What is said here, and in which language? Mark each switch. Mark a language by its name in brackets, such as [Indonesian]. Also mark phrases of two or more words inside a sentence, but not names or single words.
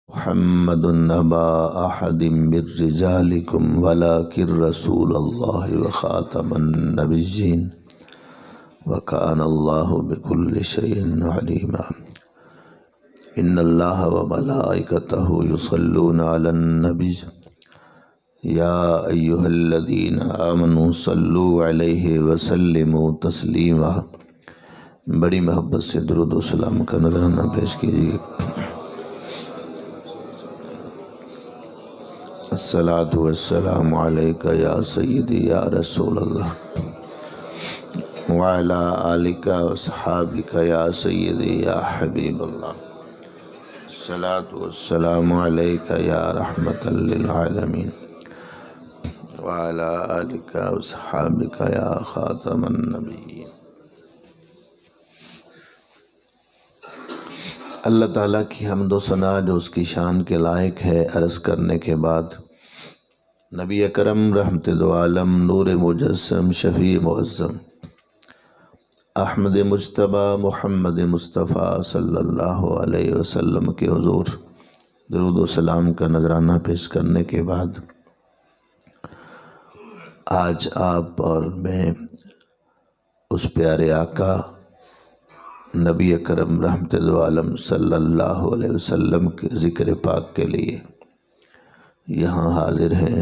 [Arabic] محمد نبا أحد برجالكم ولكن رسول الله وخاتم النبيين وكان الله بكل شيء عليما. إن الله وملائكته يصلون على النبي يا أيها الذين آمنوا صلوا عليه وسلموا تسليما. [Urdu] بڑی محبت سے درود و سلام کا نذرانہ پیش کیجیے. [Arabic] الصلاة والسلام عليك يا سيدي يا رسول الله وعلى آلك وأصحابك يا سيدي يا حبيب الله. الصلاة والسلام عليك يا رحمة للعالمين وعلى آلك وأصحابك يا خاتم النبيين. [Urdu] اللہ تعالیٰ کی حمد و ثنا جو اس کی شان کے لائق ہے عرض کرنے کے بعد نبی اکرم رحمت دو عالم نور مجسم شفیع معظم احمد مجتبیٰ محمد مصطفیٰ [Arabic] صلى الله عليه وسلم [Urdu] کے حضور درود و سلام کا نذرانہ پیش کرنے کے بعد آج آپ اور میں اس پیارے آقا نبی اکرم رحمت دو عالم [Arabic] صلى الله عليه وسلم [Urdu] کے ذکر پاک کے لیے یہاں حاضر ہیں.